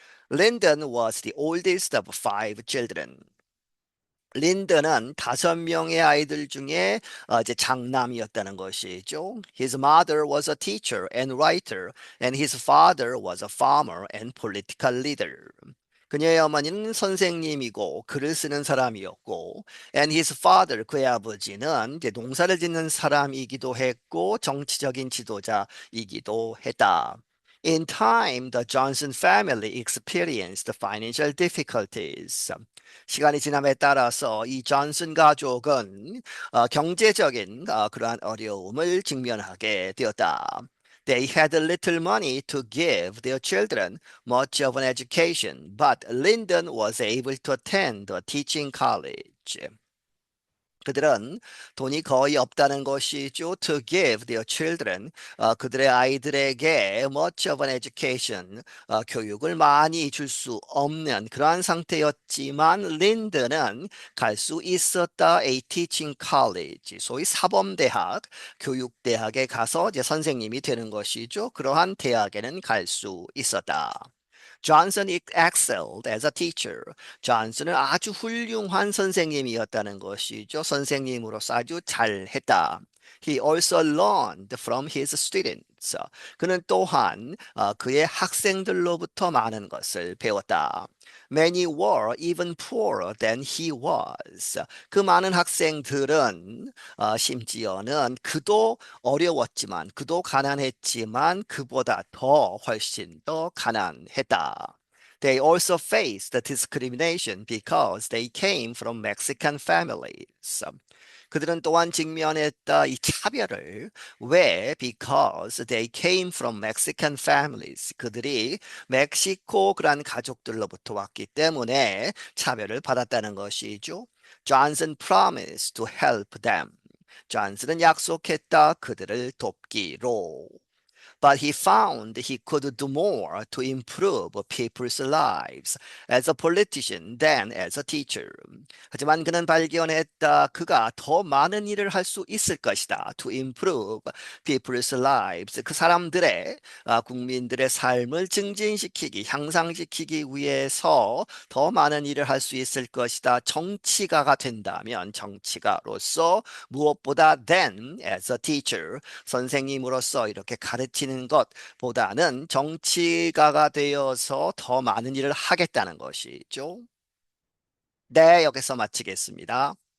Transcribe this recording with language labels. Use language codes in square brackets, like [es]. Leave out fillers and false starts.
[en] Lyndon was the oldest of five children. [ko] 린드는 5명의 아이들 중에 이제 장남이었다는 것이죠. [en] His mother was a teacher and writer, and his father was a farmer and political leader. [ko] 그녀의 어머니는 선생님이고 글을 쓰는 사람이었고, [en] and his father, [ko] 그의 아버지는 이제 농사를 짓는 사람이기도 했고 정치적인 지도자이기도 했다. [en] In time, the Johnson family experienced financial difficulties. [ko] 시간이 지남에 따라서 이 존슨 가족은 경제적인 그러한 어려움을 직면하게 되었다. [en] They had little money to give their children much of an education, but Lyndon was able to attend a teaching college. [ko] 그들은 돈이 거의 없다는 것이죠. [en] To give their children, [ko] 그들의 아이들에게 [en] much of an education, [ko] 교육을 많이 줄 수 없는 그러한 상태였지만 린드는 갈 수 있었다. [en] A teaching college, [ko] 소위 사범대학, 교육대학에 가서 이제 선생님이 되는 것이죠. 그러한 대학에는 갈 수 있었다. [en] Johnson excelled as a teacher. [ko] 존슨은 아주 훌륭한 선생님이었다는 것이죠. 선생님으로서 아주 잘했다. [en] He also learned from his students. [ko] 그는 또한 그의 학생들로부터 많은 것을 배웠다. [en] Many were even poorer than he was. [ko] 그 많은 학생들은 심지어는 그도 어려웠지만, 그도 가난했지만 그보다 더 훨씬 더 가난했다. [en] They also faced discrimination because they came from Mexican families. [ko] 그들은 또한 직면했다 이 차별을. 왜? [en] Because they came from Mexican families. [ko] 그들이 멕시코 그런 가족들로부터 왔기 때문에 차별을 받았다는 것이죠. [en] Johnson promised to help them. [ko] 존슨은 약속했다 그들을 돕기로. [en] But he found he could do more to improve people's lives as a politician than as a teacher. [ko] 하지만 그는 발견했다. 그가 더 많은 일을 할 수 있을 것이다. [en] To improve people's lives. [ko] 그 사람들의, 국민들의 삶을 증진시키기, 향상시키기 위해서 더 많은 일을 할 수 있을 것이다. 정치가가 된다면 정치가로서 무엇보다 [en] than as a teacher. [ko] 선생님으로서 이렇게 가르치는 것보다는 정치가가 되어서 더 많은 일을 하겠다는 것이죠. 네, 여기서 마치겠습니다.